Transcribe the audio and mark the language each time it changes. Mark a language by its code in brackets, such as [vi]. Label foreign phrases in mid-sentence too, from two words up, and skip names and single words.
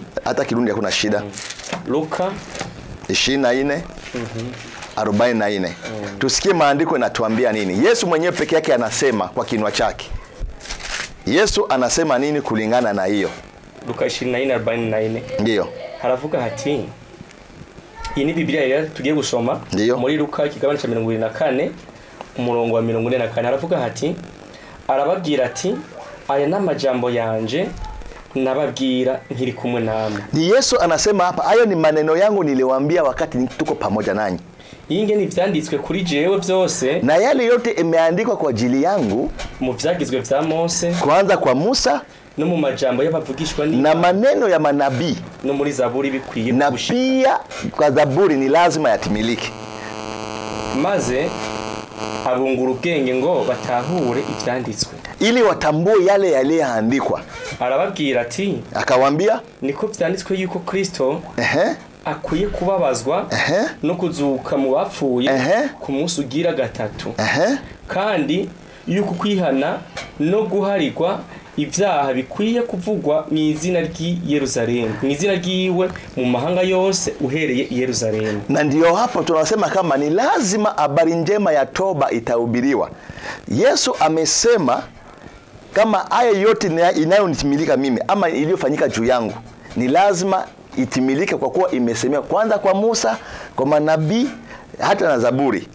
[sw] Hata Kirundi hakuna shida. Luka 24:44. Tusikie maandiko yanatuambia nini. Yesu mwenyewe peke yake anasema kwa kinywa chake. Yesu anasema nini kulingana na hiyo? Luka 24:44. Ndio. [rn] Haravuga hati, iyi ni Biblia ya tugiye gusoma muri Luka kigabane cha 24 umurongo wa 44. Haravuga hati, arababwira ati, aya n'amajambo yanje nababwira nkiri kumwe namwe. [sw] Ni Yesu anasema hapa, hayo ni maneno yangu niliwaambia wakati tuko pamoja nanyi. [rn] Inge ni vyanditswe kuri jewe byose, [sw] na yale yote imeandikwa kwa ajili yangu [rn] mu vyagizwe vya Mose, [sw] kwanza kwa Musa, [rn] no mu majambo y'abavugishwa ni [sw] na maneno ya manabii, [rn] no muri Zaburi bikwiye [sw] na pia kwa Zaburi ni lazima yatimilike. [rn] Maze abungura ubwenge ngo batahure ivyanditswe, [sw] ili watambue yale yaliyoandikwa. [rn] Arababwira ati, [sw] akawaambia [rn] niko vyanditswe yuko Kristo akwiye kubabazwa no kuzuka mu bapfuye ku munsi ugira gatatu, kandi yuko kwihana no guharigwa ivyaha bikwiye kuvugwa mu izina ry'i Yerusalemu, mu izina ry'iwe mu mahanga yose uhereye i Yerusalemu. [sw] Na ndio hapo tunasema kama ni lazima habari njema ya toba itahubiriwa. Yesu amesema kama haya yote inayonitimilika mimi ama iliyofanyika juu yangu ni lazima itimilike, kwa kuwa imesemea kwanza kwa Musa, kwa manabii, hata na Zaburi.